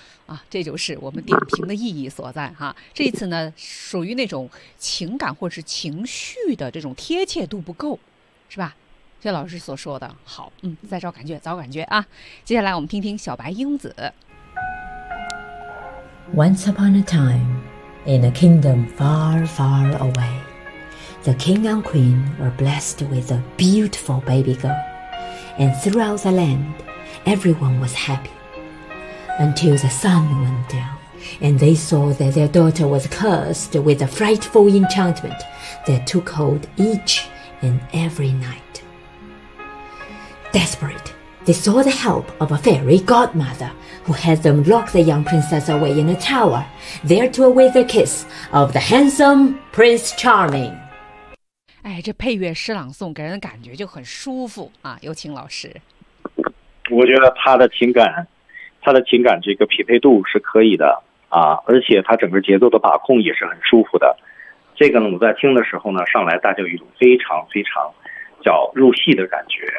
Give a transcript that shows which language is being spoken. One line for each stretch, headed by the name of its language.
Chinese: 啊，这就是我们点评的意义所在哈。这次呢，属于那种情感或者是情绪的这种贴切度不够，是吧？谢老师所说的好，嗯，再找感觉，找感觉啊。接下来我们听听小白英子。
English: Once upon a time, in a kingdom far, far away, the king and queen were blessed with a beautiful baby girl, and throughout the land, everyone was happy. Until the sun went down, and they saw that their daughter was cursed with a frightful enchantment that took hold each and every night. Desperate, they sought the help of a fairy godmother. Who had them lock the young princess away in a tower, there to await the kiss of the handsome Prince Charming.
Chinese: 哎，这配乐诗朗诵给人的感觉就很舒服啊！有请老师。我觉得他的情感这个匹配度是可以的啊，而且他整个节奏的把控也是很舒服的。这个呢，我在听的时候呢，上来大家有一种非常非常叫入戏的感觉。